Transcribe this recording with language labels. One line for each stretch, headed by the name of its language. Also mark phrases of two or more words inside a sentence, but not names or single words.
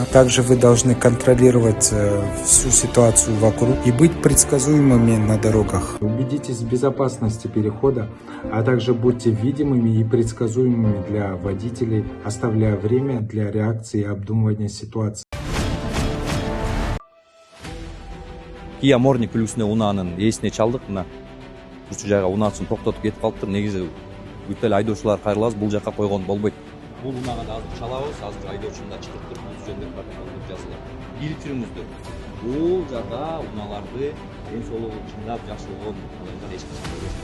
Russian: Также вы должны контролировать всю ситуацию вокруг и быть предсказуемыми на дорогах. Убедитесь в безопасности перехода, а также будьте видимыми и предсказуемыми для водителей, оставляя время для реакции и обдумывания ситуации.
Kyrgyz: Kia Morning үлгүсүнө унаанын ээсине чалдык. Мына ушул жайга унаасын токтотуп кетип калыптыр. Негизи бүт эле айдоочулар кайрылабыз, бул жака койгон болбойт. Бул унаага да азыр чалабыз, азыр айдоочуну да чыгырып туруп бул жөнүндө протокол жазылат. Билип жүрүңүздөр. Бул жака унааларды ден соолугу чындап жакшы болгон адамдар эч качан көрбөйт.